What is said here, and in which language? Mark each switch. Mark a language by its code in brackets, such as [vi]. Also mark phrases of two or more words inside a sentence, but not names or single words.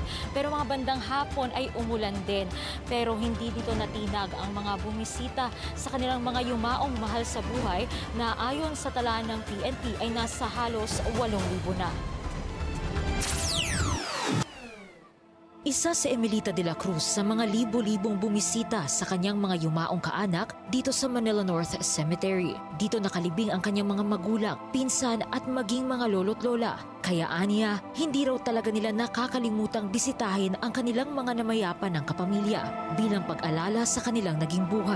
[tl] Pero mga bandang hapon ay umulan din. Pero hindi dito natinag ang mga bumisita sa kanilang mga yumaong mahal sa buhay na ayon sa tala ng PNP ay nasa halos 8,000 na. Isa si Emilita de la Cruz sa mga libo-libong bumisita sa kanyang mga yumaong kaanak dito sa Manila North Cemetery. Dito nakalibing ang kanyang mga magulang, pinsan at maging mga lolo't lola. Kaya aniya, hindi raw talaga nila nakakalimutang bisitahin ang kanilang mga namayapan ng kapamilya bilang pag-alala sa kanilang naging buhay.